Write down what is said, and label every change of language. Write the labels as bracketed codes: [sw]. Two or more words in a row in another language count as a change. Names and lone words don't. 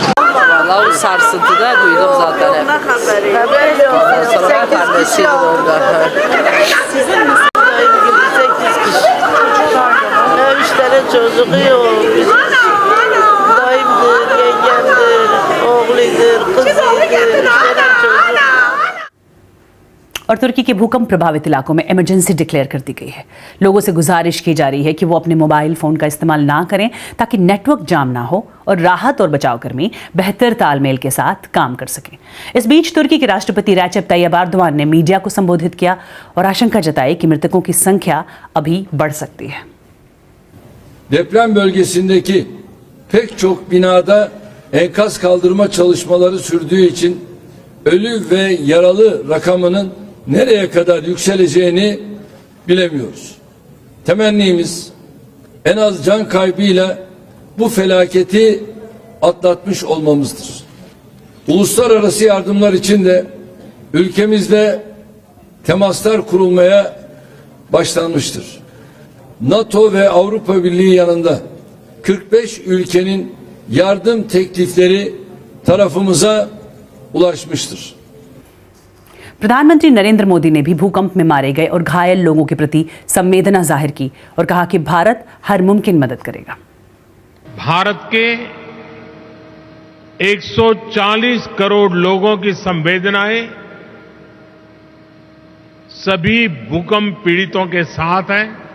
[tr] Vallahi o sarsıntıda duydum zaten hep. Sonra kardeşiydi orada. Sizin mi? 8 kişi. 3 tane çocuğu yok. Dayımdır, yengemdir, oğludur, kızıdır, 3 tane çocuğu. [hi] और तुर्की के भूकंप प्रभावित इलाकों में [en] emergency declare [hi] कर दी गई है। लोगों से गुजारिश की जा रही है कि वो अपने मोबाइल फ़ोन का इस्तेमाल ना करें ताकि नेटवर्क जाम ना हो और राहत और बचाव कर्मी बेहतर तालमेल के साथ काम कर सकें। इस बीच तुर्की के राष्ट्रपति रेसेप ताय्यिप एर्दोगान ने मीडिया को संबोधित किया और आशंका जताई कि मृतकों की संख्या अभी बढ़ सकती है। [tr] Deprem bölgesindeki pek çok binada enkaz kaldırma çalışmaları sürdüğü için ölü ve yaralı rakamının nereye kadar yükseleceğini bilemiyoruz. Temennimiz en az can kaybıyla bu felaketi atlatmış olmamızdır. Uluslararası yardımlar için de ülkemizde temaslar kurulmaya başlanmıştır. NATO ve Avrupa Birliği yanında 45 ülkenin yardım teklifleri tarafımıza ulaşmıştır. [hi] प्रधानमंत्री नरेंद्र मोदी ने भी भूकंप में मारे गए और घायल लोगों के प्रति संवेदना जाहिर की और कहा कि भारत हर मुमकिन मदद करेगा। भारत के 140 करोड़ लोगों की संवेदनाएं सभी भूकंप पीड़ितों के साथ है।